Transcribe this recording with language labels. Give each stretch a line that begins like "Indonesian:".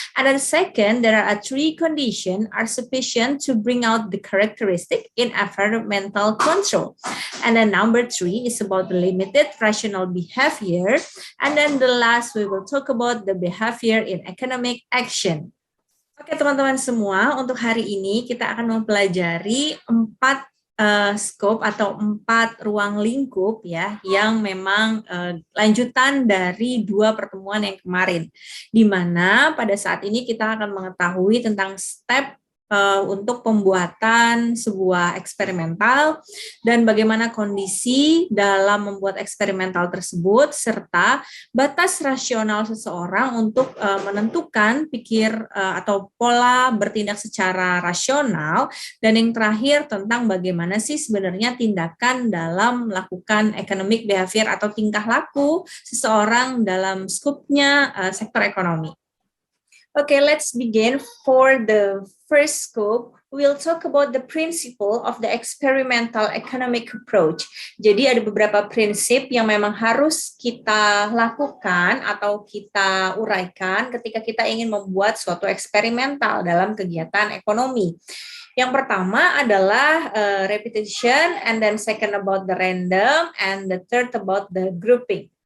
English: And then second, there are 3 conditions are sufficient to bring out the characteristic in environmental control. And then number 3 is about the limited rational behavior. And then the last, we will talk about the behavior in economic action.
Indonesian: Oke teman-teman semua, untuk hari ini kita akan mempelajari 4 scope atau 4 ruang lingkup ya yang memang lanjutan dari 2 pertemuan yang kemarin, di mana pada saat ini kita akan mengetahui tentang step untuk pembuatan sebuah eksperimental dan bagaimana kondisi dalam membuat eksperimental tersebut serta batas rasional seseorang untuk menentukan atau pola bertindak secara rasional, dan yang terakhir tentang bagaimana sih sebenarnya tindakan dalam melakukan economic behavior atau tingkah laku seseorang dalam skupnya sektor ekonomi.
English: Okay, let's begin. For the first scope, we'll talk about the principle of the experimental economic approach.
Indonesian: Jadi ada beberapa prinsip yang memang harus kita lakukan atau kita uraikan ketika kita ingin membuat suatu eksperimental dalam kegiatan ekonomi. Yang pertama adalah
English: repetition, and then second about the random, and the third about the grouping.